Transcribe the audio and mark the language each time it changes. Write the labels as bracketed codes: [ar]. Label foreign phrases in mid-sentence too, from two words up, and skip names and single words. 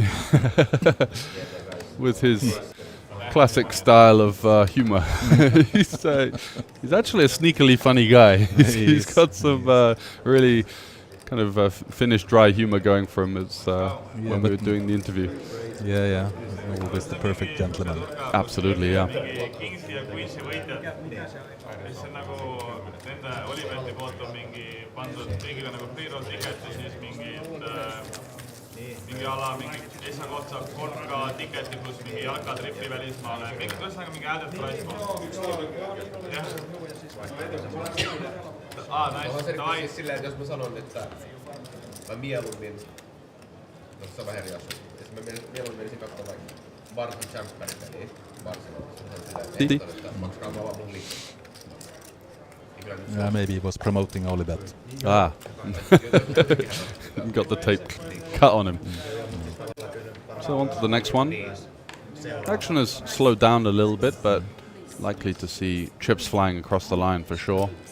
[en] With his classic style of humor. he's actually a sneakily funny guy. He's got some really kind of Finnish dry humor going for him when we were doing the interview. Yeah. Always the perfect gentleman. Absolutely, yeah. [et] Kingsi ja Queensi võitjad, siis on nagu nende OlyBeti poolt on mingi pandud riigile nagu [en] free roll ticket [et] ja siis mingi ala, mingi esakoht saab 3K tiketi pluss mingi jalkatrippi välismaale, mingi ühesõnaga mingi [en] added price pool. [et] Jah. Nice, davai. [fi] Silleen, että jos mä sanon, että mä mieluummin, no se on vähän eri asia, että mä mieluummin menisin katsomaan vaikka Barton Champerin peliä Barcelonassa. Silleen, että maksakaa vaan mun liikkeelle. [en] Maybe he was promoting OlyBet. Got the tape cut on him. So on to the next one. Action has slowed down a little bit, but likely to see chips flying across the line for sure.